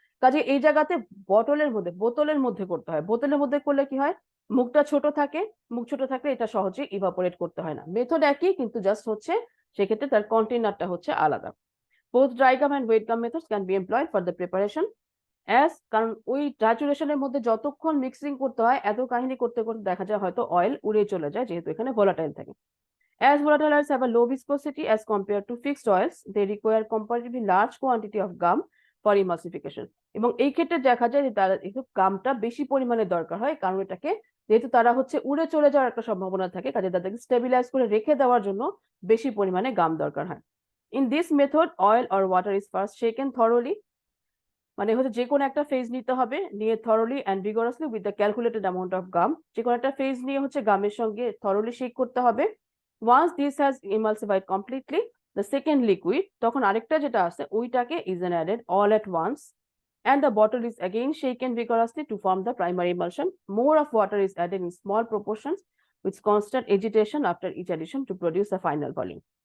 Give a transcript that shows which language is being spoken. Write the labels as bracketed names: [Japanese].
[Bangla] কাজে এই জায়গাতে বোতলের মধ্যে করতে হয়। বোতলের মধ্যে করলে কি হয়, মুখটা ছোট থাকে, মুখ ছোট থাকলে এটা সহজে ইভাপোরেট করতে হয় না। মেথড একই, কিন্তু জাস্ট হচ্ছে সেক্ষেত্রে তার কন্টেনারটা হচ্ছে আলাদা। [English] Both dry gum and wet gum methods can be employed for the preparation as, [Bangla] কারণ ওই ট্রাচুরেশনের মধ্যে যতক্ষণ মিক্সিং করতে হয়, এত কাহিনী করতে করতে দেখা যায় হয়তো অয়েল উড়ে চলে যায়, যেহেতু এখানে ভোলাটাইল থাকে। [English] As volatile oils have a low viscosity as compared to fixed oils, they require comparatively large quantity of gum for emulsification. [Bangla] এবং এই ক্ষেত্রে দেখা যায় যে তারা একটু গামটা বেশি পরিমাণে দরকার হয়, কারণ এটাকে যেহেতু তারা হচ্ছে উড়ে চলে যাওয়ার একটা সম্ভাবনা থাকে, কাজে তাদেরকে স্টেবিলাইজ করে রেখে দেওয়ার জন্য বেশি পরিমাণে গাম দরকার হয়। [English] In this method, oil or water is first shaken thoroughly, [Bangla] মানে হচ্ছে যে কোনো একটা ফেজ নিতে হবে, নিয়ে [English] thoroughly and vigorously with the calculated amount of gum, [Bangla] যে কোনো একটা ফেজ নিয়ে হচ্ছে গামের সঙ্গে থরলি শেক করতে হবে। [English] Once this has emulsified completely, the second liquid, [Bangla] তখন আরেকটা যেটা আছে ওইটাকে [English] is then added all at once, and the bottle is again shaken vigorously to form the primary emulsion. More of water is added in small proportions with constant agitation after each addition to produce the final volume.